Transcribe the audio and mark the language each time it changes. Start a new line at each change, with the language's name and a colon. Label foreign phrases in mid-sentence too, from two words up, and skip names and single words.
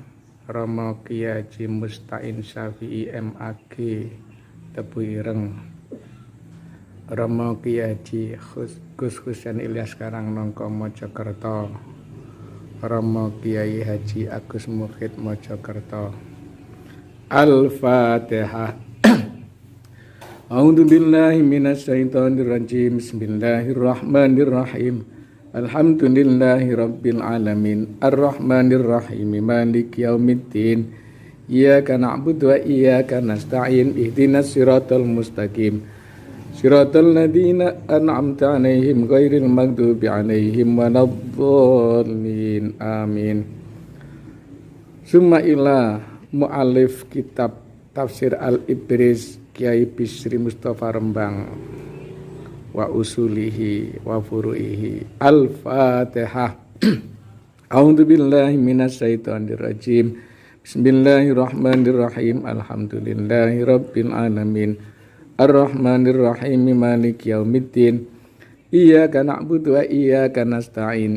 Javanese: Romo Kiai Haji Mustain Syafi'i MAG Tebu Ireng. Romo Kiai Haji Gus Husain Ilyas Karangnongko Mojokerto. Romo Kiai Haji Agus Mufid Mojokerto.
Arabic: الفاتحة. أعوذ بالله من الشيطان الرجيم. بسم الله الرحمن الرحيم الحمد لله رب العالمين. الرحمن الرحيم مالك يوم الدين. إياك نعبد وإياك نستعين. اهدنا الصراط المستقيم صراط الذين أنعمت عليهم غير المغضوب عليهم ولا الضالين. Amin. ثم إلى مؤلف كتاب تفسير Al-Ibris Kiai Bisri Mustafa Rembang وأصوله وفروعه. الفاتحة. أعوذ بالله من الشيطان الرجيم. بسم الله الرحمن الرحيم الحمد لله رب العالمين. الرحمن الرحيم مالك يوم الدين. إياك نعبد وإياك نستعين.